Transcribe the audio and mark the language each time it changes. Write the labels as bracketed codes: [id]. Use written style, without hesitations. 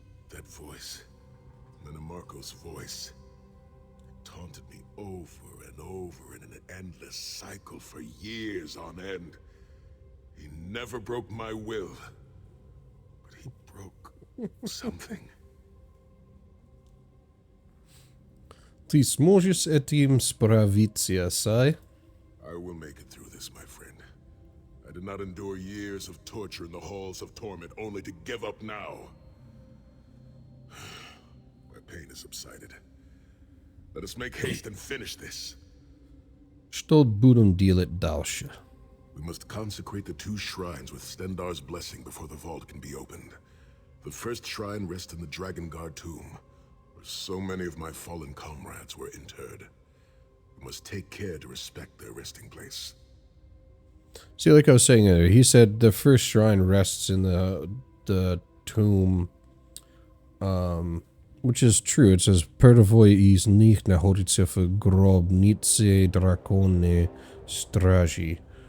[en] That voice, Minimarco's voice, it taunted me over and over in an endless cycle for years on end. He never broke my will, but he broke something. [ru] Ты сможешь с этим справиться, Сай? [en] I will make it through this, my friend. I did not endure years of torture in the halls of torment only to give up now. My pain has subsided. Let us make haste and finish this. [ru] Что будем делать дальше? [en] We must consecrate the 2 shrines with Stendarr's blessing before the vault can be opened. The first shrine rests in the Dragon Guard tomb, where so many of my fallen comrades were interred. We must take care to respect their resting place. See, like I was saying earlier, he said the first shrine rests in the tomb, which is true. It says, [ru] Первый из них находится в гробнице драконной стражи.